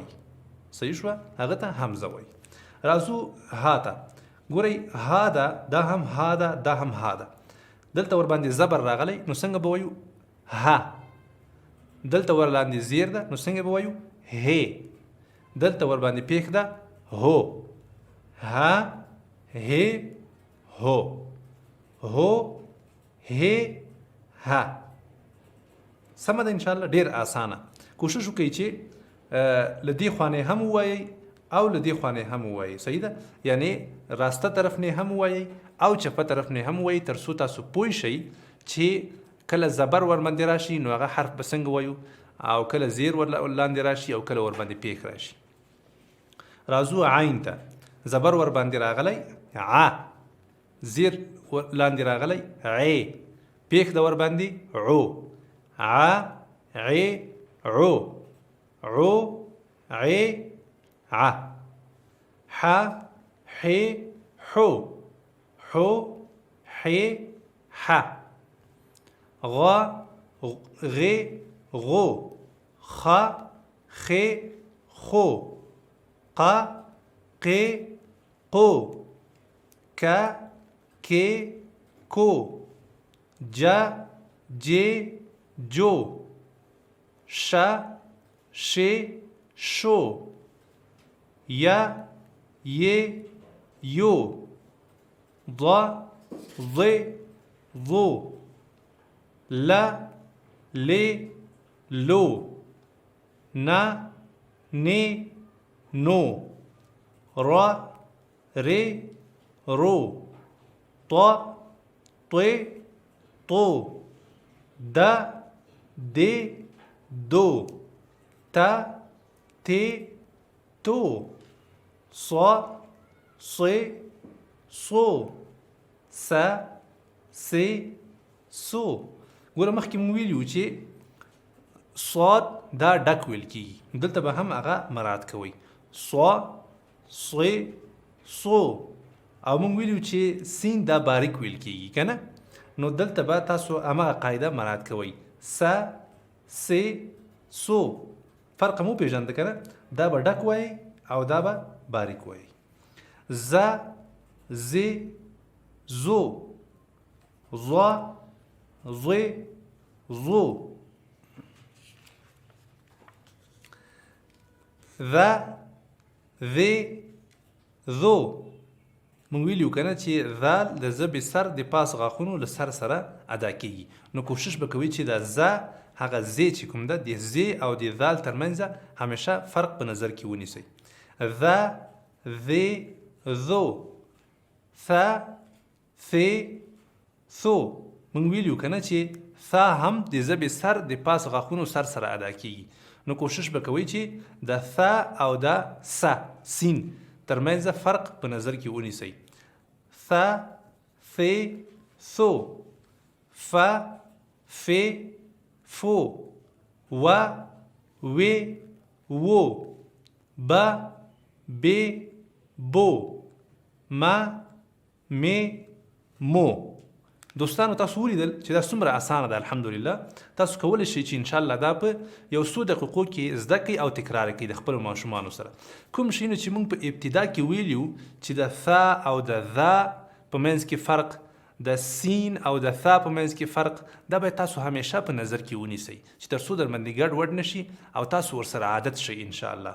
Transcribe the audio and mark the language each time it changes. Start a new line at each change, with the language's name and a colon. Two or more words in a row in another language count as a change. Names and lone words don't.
Pashto: صحیح شوه. هغه ته حمزه وایي. راځو ها ته. ګورئ ها ده، دا هم ها ده، دا هم ها ده. دلته ورباندې زبر راغلی نو څنګه به وایو؟
Arabic: ها.
Pashto: دلته ورلاندې زیر ده نو څنګه به وایو؟ هې. دلته ورباندې پیښ ده هو ها هي هو هو هي ها. سمه ده
Arabic: ان شاء الله
Pashto: ډیر اسانه. کوشش وکړئ چې لدی خوانه هم وایي او لدی خوانه هم وایي. صحیح ده؟ یعنی راسته طرف نه هم وایي او چپه طرف نه هم وایي، تر څو تاسو پوه شئ چې کله زبر ور باندې راشي نو هغه حرف به څنګه وایو، او کله زیر ور لاندې راشي او کله ور باندې پیښ راشي. راځو عین ته. زبر ور باندې راغلی ع، زیر لاندې راغلی ع، پیښ د ور باندې عو.
Arabic: ع ع عو عو ع ع. ح ح حو حو ح ح. غ غ غو خ خ خو ق ق قو ك ك کو ج ج جو ش ش شو ي ي يو ض ض ضو ل ل لو ن ن نو ر ر رو ط ط طو د د دو ت ت تو ص ص صو س س سو.
Pashto: ګوره مخکې مو ویلي چې صاد دا ډک ویل کېږي، دلته به هم هغه مراعات کوئ.
Arabic: ص ص صو.
Pashto: او مونږ ویلو چې سین دا باریک ویل کېږي که نه، نو دلته به تاسو هماغه قاعده مراعات کوئ.
Arabic: س س سو.
Pashto: فرق مو پېژانده که نه، دا به ډک وایي او دا به باریک وایي.
Arabic: ز ز زو ظ ظ ظو ذ ذ ذو.
Pashto: مونږ ویلو کنه چې ذال د ژبې سر د پاس غاښونو له سر سره ادا کیږي، نو کوشش به کوئ چې د ز هغه ز چې کوم ده د ز او د ذال ترمنځ همیشه فرق په نظر کې ونیسئ.
Arabic: ذ ذ ذو ث ث ثو.
Pashto: مونږ ویلو کنه چې ث هم د ژبې سر د پاس غاښونو سر سره ادا کیږي، نو کوشش به کوئ چې د ث او د س سین ترمنځ فرق په نظر کې ونیسئ.
Arabic: ث ث ثو ف ف فو و و وو ب ب بو م م مو.
Pashto: دوستانو تاسو ولیدل چې دا څومره اسانه ده. الحمدلله تاسو کولی شئ چې انشاءالله دا په یو څو دقیقو کې زده کړئ او تکرار کړئ د خپلو ماشومانو سره. کوم شیونه چې موږ په ابتدا کې ویلي وو چې د ث او د ذ په منځ کې فرق، د سین او د ث په منځ کې فرق، دا باید تاسو همیشه په نظر کې ونیسئ چې تر څو در باندې ګډ وډ نشي او تاسو ورسره عادت شئ انشاءالله.